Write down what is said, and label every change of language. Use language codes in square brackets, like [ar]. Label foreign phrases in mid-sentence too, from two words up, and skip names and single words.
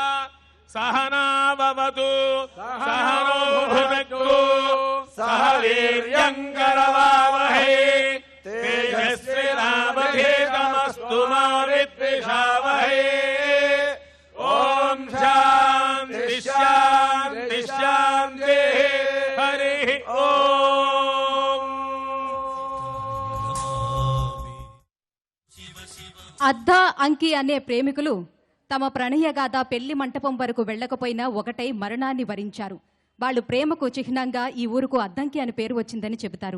[sa] सहनाववतु सहनो भुनक्तु सह वीर्यङ्करवावहै तेजस्विनावधीतमस्तु मा विद्विषावहै ॐ शान्ति शान्ति शान्तिः हरिः ॐ [te] అద్ద అంకి అనే ప్రేమికులు తమ ప్రణయగాథ పెళ్లి మంటపం వరకు వెళ్లకపోయినా ఒకటై మరణాన్ని వరించారు. వాళ్ళు ప్రేమకు చిహ్నంగా ఈ ఊరుకు అద్దంకి అని పేరు వచ్చిందని చెబుతారు.